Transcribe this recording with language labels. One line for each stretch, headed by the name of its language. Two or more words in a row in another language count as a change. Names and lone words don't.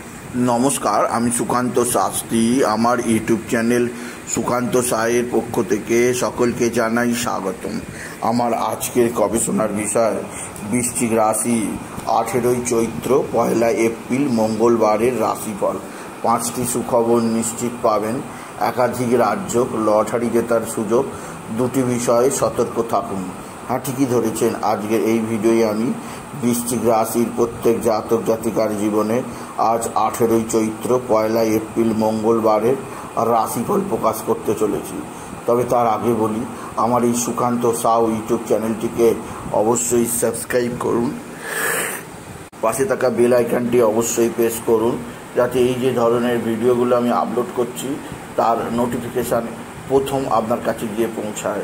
Bangla: নমস্কার, আমি সুকান্ত শাস্ত্রী। আমার ইউটিউব চ্যানেল সুকান্ত সাহের পক্ষ থেকে সকলকে জানাই স্বাগতম। আমার আজকের গবেষণার বিষয় বৃশ্চিক রাশি 18 চৈত্র পয়লা এপ্রিল মঙ্গলবারের রাশিফল। 5টি সুখবর নিশ্চিত পাবেন, একাধিক রাজ্য, লটারি জেতার সুযোগ, 2টি বিষয়ে সতর্ক থাকুন। হ্যাঁ, ঠিকই धरेছেন। आजकेर এই ভিডিওয়ে আমি বৃশ্চিক রাশির প্রত্যেক জাতক জাতিকার জীবনে আজ 18 চৈত্র পয়লা এপ্রিল মঙ্গলবারের রাশিফল প্রকাশ করতে চলেছি। তবে তার আগে বলি, আমার এই সুকান্ত সাউ ইউটিউব চ্যানেলটিকে অবশ্যই সাবস্ক্রাইব করুন, পাশে থাকা বেল আইকনটি অবশ্যই প্রেস করুন, যাতে এই যে ধরনের ভিডিওগুলো আমি আপলোড করছি তার নোটিফিকেশান প্রথম আপনার কাছে গিয়ে পৌঁছায়।